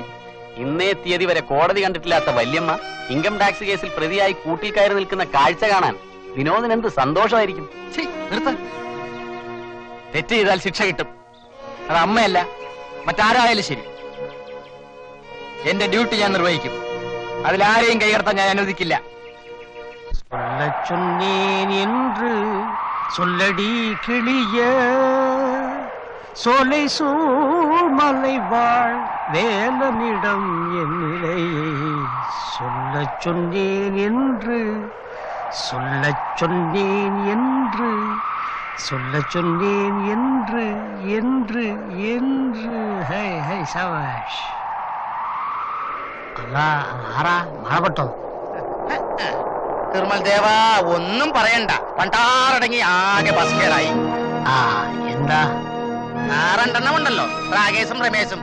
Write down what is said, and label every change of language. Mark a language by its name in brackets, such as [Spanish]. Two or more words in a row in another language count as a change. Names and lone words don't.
[Malayalam] ഇന്നേ തീയതി വരെ കോടതി കണ്ടിട്ടില്ലാത്ത വല്യമ്മ ഇൻകം ടാക്സ് കേസിൽ പ്രതിയായി കൂട്ടിൽ കയറി നിൽക്കുന്ന കാഴ്ച കാണാൻ വിനോദിന് എന്ത് സന്തോഷമായിരിക്കും. തെറ്റ് ചെയ്താൽ ശിക്ഷ കിട്ടും. അത് അമ്മയല്ല, മറ്റാരായാലും ശരി. എന്റെ ഡ്യൂട്ടി ഞാൻ നിർവഹിക്കും. അതിലാരെയും കൈകടത്താൻ ഞാൻ അനുവദിക്കില്ല. [Tamil] என்று சொல்லடி கிளிய சோலை சூழ்மலை வாழ் வேலனிடம் என் நிலையை சொல்லச் சொன்னேன் என்று சொல்லச் சொன்னேன் என்று சொல்லச் சொன்னேன் என்று என்று என்று ഹൈ ഹൈ സവാഷ്. [Malayalam] അല്ലാ ആരാ മഴപെട്ടോ? തിരുമൽ ദേവ, ഒന്നും പറയണ്ട. പണ്ടാറടങ്ങി ആകെ ബസ്കേടായി. എന്താ? 6 ഉണ്ടല്ലോ, രാകേശും രമേശും.